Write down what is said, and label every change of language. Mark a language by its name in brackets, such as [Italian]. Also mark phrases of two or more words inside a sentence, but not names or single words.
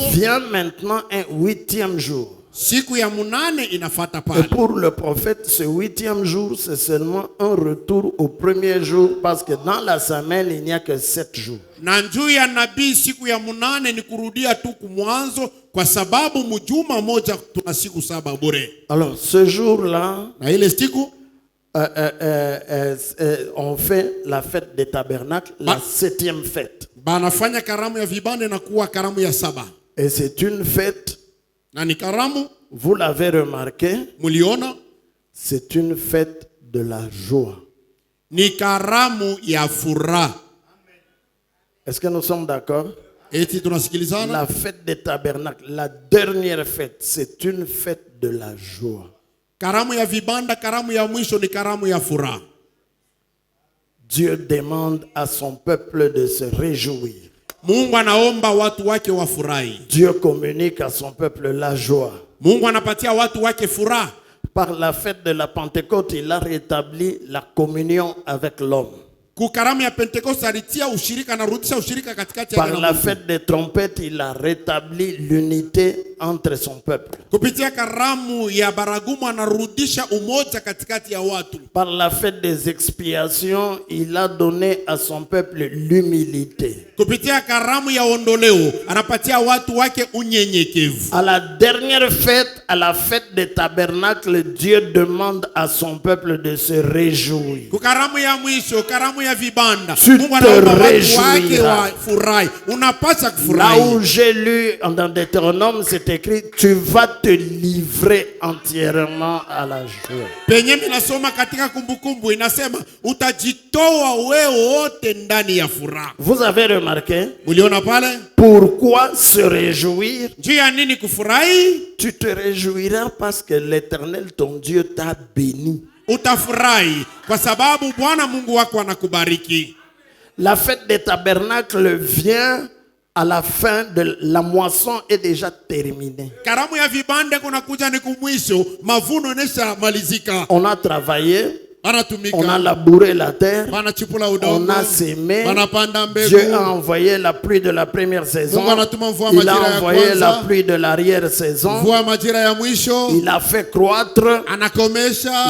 [French] vient maintenant un 8e jour. [Swahili] siku ya munane inafata [French] Et [Swahili] pale. [French] pour le prophète, ce 8e jour, c'est seulement un retour au premier jour, parce que dans la semaine, il n'y a que 7 jours. [Swahili] Na njuu ya nabii siku ya munane ni kurudia tu kumwanzo, kwa sababu mjuma moja tuna siku saba bure. [French] Alors, ce jour-là, [Swahili] Na ile siku [French] on fait la fête des tabernacles, la 7e fête. [Swahili] banafanya karamu ya vibande na kuwa karamu ya saba. [French] Et c'est une fête, [Swahili] Na ni karamu, [French] vous l'avez remarqué, [Swahili] muliona, [French] c'est une fête de la joie. [Swahili] ni karamu ya furaha. [French] Est-ce que nous sommes d'accord? [Swahili] Eti tunasikilizana? [French] La fête des tabernacles, la dernière fête, c'est une fête de la joie. [Swahili] Karamu ya vibanda, karamu ya mwisho ni karamu ya furaha. [French] Dieu demande à son peuple de se réjouir. [Swahili] Mungu anaomba watu wake wafurahi. [French] Dieu communique à son peuple la joie. [Swahili] Mungu anapatia watu wake furaha. [French] Par la fête de la Pentecôte, il a rétabli la communion avec l'homme. [Swahili] Kukaramu ya Pentecoste alitia ushirika, anarudisha ushirika katikati ya [French] Par la fête des trompettes, il a rétabli l'unité entre son peuple. [Swahili] kupitia karamu ya baragumu anarudisha umoja katikati ya watu. [French] Par la fête des expiations, il a donné à son peuple l'humilité. [Swahili] Kupitia karamu ya ondoleo anapatia watu wake unyenyekevu. [French] À la dernière fête, à la fête des tabernacles, Dieu demande à son peuple de se réjouir. [Swahili] Kukaramu ya mwisho, karamu ya vibanda, [French] Tu [Swahili] Mungu anaomba [French] te [Swahili] watu wake [French] réjouiras. [Swahili] wafurahi. Unapaswa [French] Là [Swahili] kufurahi. [French] où j'ai lu dans Deutéronome, c'est écrit, tu vas te livrer entièrement à la joie. [Swahili] Penye minasoma katika kumbukumbu inasema utajitoa wewe wote ndani ya furaha. [French] Vous avez remarqué, [Swahili] Uliona pale? [French] pourquoi se réjouir? [Swahili] Njia nini kufurahi? [French] Tu te réjouis réjouiras parce que l'Éternel, ton Dieu, t'a béni. [Swahili] Utafurahi kwa sababu Bwana Mungu wako anakubariki. [French] La fête des tabernacles vient à la fin de la moisson est déjà terminée. [Swahili] Karamu ya vibande kunakuja ni kumwisho, mavuno nesha malizika. [French] On a travaillé. [Swahili] Banatumika. [French] On a labouré la terre. [Swahili] Banachipula udongo. [French] On a sémé. [Swahili] Banapanda mbegu. [French] Dieu a envoyé la pluie de la première saison. Il a envoyé la pluie de l'arrière saison. Il a fait croître. [Swahili] Anakomesha.